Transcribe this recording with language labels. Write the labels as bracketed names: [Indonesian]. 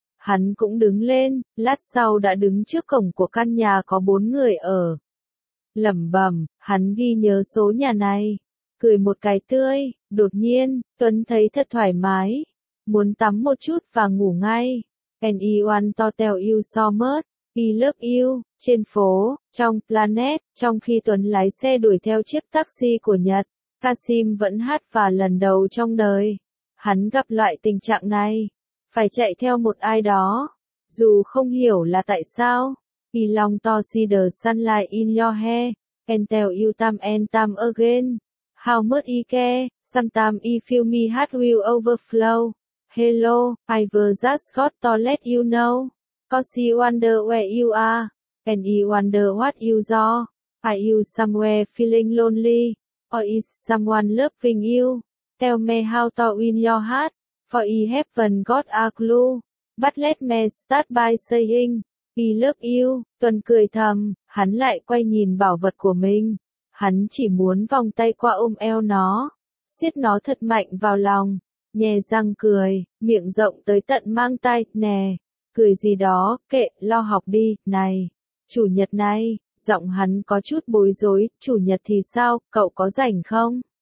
[Vietnamese] Hắn cũng đứng lên, lát sau đã đứng trước cổng của căn nhà có bốn người ở. Lẩm bẩm, hắn ghi nhớ số nhà này. Cười một cái tươi, đột nhiên, Tuấn thấy thật thoải mái. Muốn tắm một chút và ngủ ngay. [English] And I want to tell you so much. I love you. [Vietnamese] Trên phố, trong planet, trong khi Tuấn lái xe đuổi theo chiếc taxi của Nhật, Kasim vẫn hát và lần đầu trong đời. Hắn gặp loại tình trạng này. Phải chạy theo một ai đó, dù không hiểu là tại sao. [English] I long to see the sunlight in your hair, and tell you time and time again. How much I care, sometimes I feel me heart will overflow. Hello, I ever just got to let you know. Cause I wonder where you are, and I wonder what you do. Are you somewhere feeling lonely, or is someone loving you? Tell me how to win your heart. For I haven't got a clue, but let me start by saying, I love you. [Vietnamese] Tuấn cười thầm, hắn lại quay nhìn bảo vật của mình. Hắn chỉ muốn vòng tay qua ôm eo nó, siết nó thật mạnh vào lòng, nhè răng cười, miệng rộng tới tận mang tai, nè, cười gì đó, kệ, lo học đi, này, chủ nhật này, giọng hắn có chút bối rối, chủ nhật thì sao, cậu có rảnh không?